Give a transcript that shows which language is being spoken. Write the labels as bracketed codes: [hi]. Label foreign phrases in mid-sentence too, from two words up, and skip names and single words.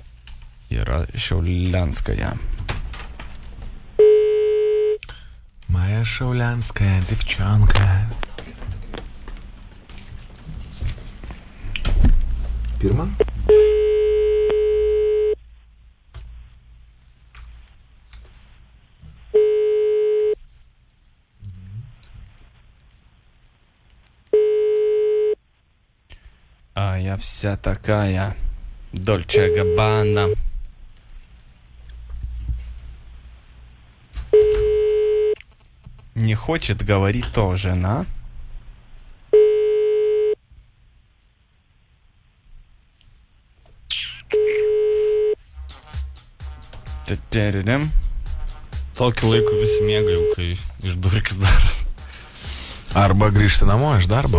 [lt] Yra Šiaulianskaja. Maja Šiaulianskaja, [ru] девчонка. [lt] Pirma? [ru] А я вся такая Дольче Габбана. Не хочет говорить тоже, на? [lt] Tokį laiką visi miega jau, kai išdurkis daro. Arba grįžti namo iš darbo.